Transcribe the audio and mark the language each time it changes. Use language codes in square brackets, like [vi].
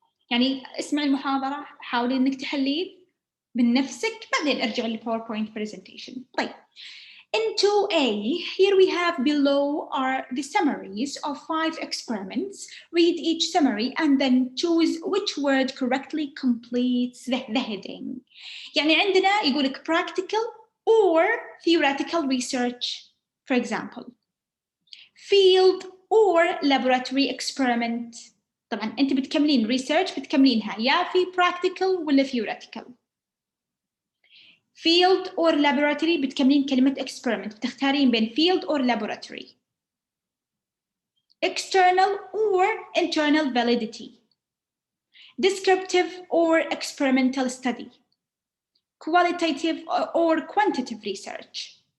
[ar] يعني اسمعي المحاضرة، حاولي إنك تحلين بنفسك، بعدين ارجعي للPowerPoint presentation. [en] طيب in 2A, here we have below are the summaries of 5 experiments. Read each summary and then choose which word correctly completes the heading. [ar] يعني عندنا يقولك [en] practical or theoretical research, for example. Field or laboratory experiment. [ar] طبعا أنت بتكملين research بتكملينها يا في practical ولا theoretical. [en] field or laboratory [ar] بتكملين كلمة [en] experiment، بتختارين بين field or laboratory. external or internal validity. descriptive or experimental study. qualitative or quantitative research.